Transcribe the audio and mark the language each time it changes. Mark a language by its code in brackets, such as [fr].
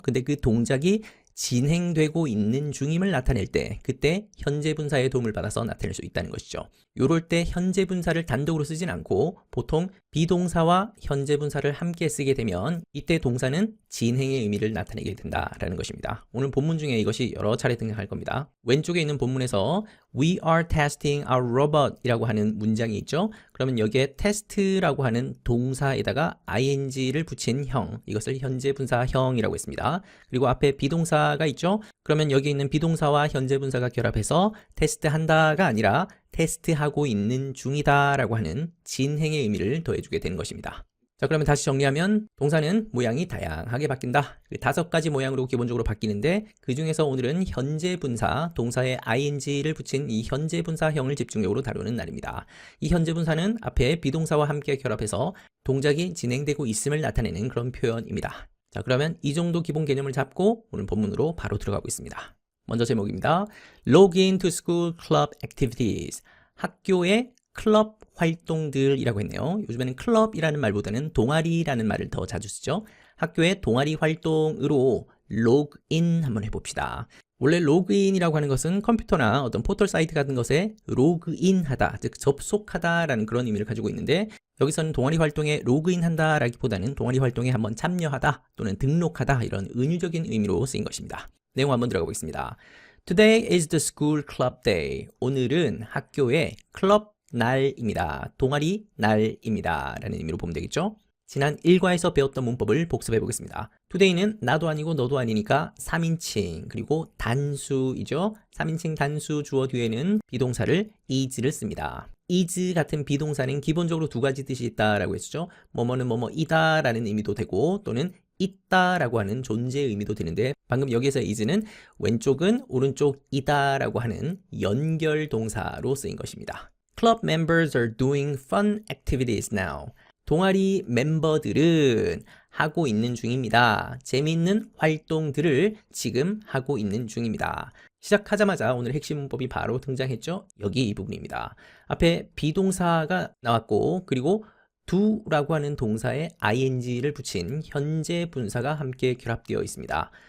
[ko] 근데 그 동작이 진행되고 있는 중임을 나타낼 때, 그때 현재 분사의 도움을 받아서 나타낼 수 있다는 것이죠. 요럴 때 현재 분사를 단독으로 쓰진 않고 보통 비동사와 현재 분사를 함께 쓰게 되면 이때 동사는 진행의 의미를 나타내게 된다라는 것입니다. 오늘 본문 중에 이것이 여러 차례 등장할 겁니다. 왼쪽에 있는 본문에서 [en] We are testing our robot [ko] 이라고 하는 문장이 있죠. 그러면 여기에 test라고 하는 동사에다가 ing를 붙인 형, 이것을 현재 분사형이라고 했습니다. 그리고 앞에 비동사가 있죠. 그러면 여기 있는 비동사와 현재 분사가 결합해서 테스트한다가 아니라 테스트하고 있는 중이다 라고 하는 진행의 의미를 더해주게 되는 것입니다. 자, 그러면 다시 정리하면 동사는 모양이 다양하게 바뀐다. 그 5가지 모양으로 기본적으로 바뀌는데 그 중에서 오늘은 현재 분사, 동사에 ing를 붙인 이 현재 분사형을 집중적으로 다루는 날입니다. 이 현재 분사는 앞에 비동사와 함께 결합해서 동작이 진행되고 있음을 나타내는 그런 표현입니다. 자, 그러면 이 정도 기본 개념을 잡고 오늘 본문으로 바로 들어가고 있습니다. 먼저 제목입니다. [en] Log in to school club activities. [ko] 학교의 클럽 활동들이라고 했네요. 요즘에는 클럽이라는 말보다는 동아리라는 말을 더 자주 쓰죠. 학교의 동아리 활동으로 로그인 한번 해봅시다. 원래 로그인이라고 하는 것은 컴퓨터나 어떤 포털 사이트 같은 것에 로그인하다, 즉 접속하다라는 그런 의미를 가지고 있는데 여기서는 동아리 활동에 로그인한다 라기보다는 동아리 활동에 한번 참여하다 또는 등록하다 이런 은유적인 의미로 쓰인 것입니다. 내용 한번 들어가 보겠습니다. [en] Today is the school club day. [ko] 오늘은 학교의 클럽 날입니다. 동아리 날입니다. 라는 의미로 보면 되겠죠? 지난 1과에서 배웠던 문법을 복습해 보겠습니다. today는 나도 아니고 너도 아니니까 3인칭 그리고 단수이죠. 3인칭 단수 주어 뒤에는 비동사를 is를 씁니다. is 같은 비동사는 기본적으로 2가지 뜻이 있다라고 했죠. 뭐뭐는 뭐뭐이다 라는 의미도 되고 또는 있다라고 하는 존재의 의미도 되는데 방금 여기에서 is는 왼쪽은 오른쪽이다 라고 하는 연결 동사로 쓰인 것입니다. [en] Club members are doing fun activities now. [ko] 동아리 멤버들은 하고 있는 중입니다. 재미있는 활동들을 지금 하고 있는 중입니다. 시작하자마자 오늘 핵심 문법이 바로 등장했죠? 여기 이 부분입니다. 앞에 비동사가 나왔고 그리고 do라고 하는 동사에 ing를 붙인 현재 분사가 함께 결합되어 있습니다.